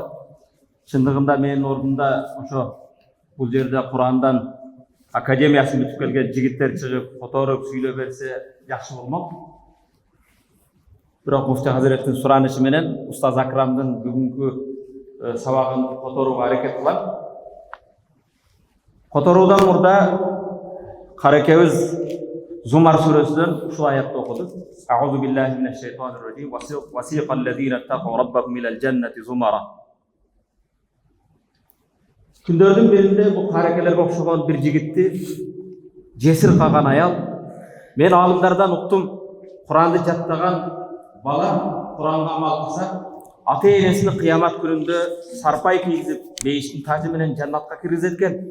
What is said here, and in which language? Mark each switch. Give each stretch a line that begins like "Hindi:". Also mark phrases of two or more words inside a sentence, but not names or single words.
Kyrgyz: Чындыгында менин ордумда ошо бул жерде Курандан академиясын бүтүп келген жигиттер чыгып, которуп сүйлөп берсе жакшы болмок. Бирок муфти хазреттин суранышы менен Устаз Акрамдын бүгүнкү сабагын которууга аракет кылам. Которуудан мурда карекебиз Зумар сүрөсүнөн ушул аятты окуду.
Arabic: أعوذ بالله من الشيطان الرجيم وسيق الذين اتقوا ربهم إلى الجنة زمرا.
Kyrgyz: Күндөрдүн биринде бул карекелерге окшогон бир жигитти жесир калган аял, мен аалымдардан уктум, Куранды жаттаган бала Куранга амал кылса, ата энесini кыямат күнүндө сарпай кийгизип, бейиштин тажы менен жаннатка киргизет экен.